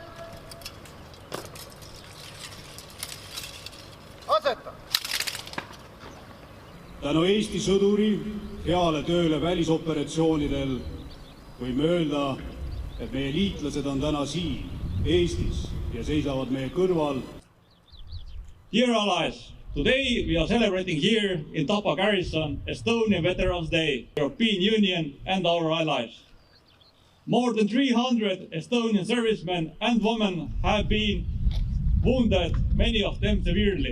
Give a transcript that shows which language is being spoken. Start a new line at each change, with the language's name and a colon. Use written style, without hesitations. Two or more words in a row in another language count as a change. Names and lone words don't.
Estonian: Aseta! Tänu Eesti sõduri heale tööle välisoperatsioonidel võime öelda, et meie liitlased on täna siin Eestis ja seisavad meie kõrval.
English: Dear allies, today we are celebrating here in Tapa Garrison Estonian Veterans Day, European Union and our allies. More than 300 Estonian servicemen and women have been wounded, many of them severely.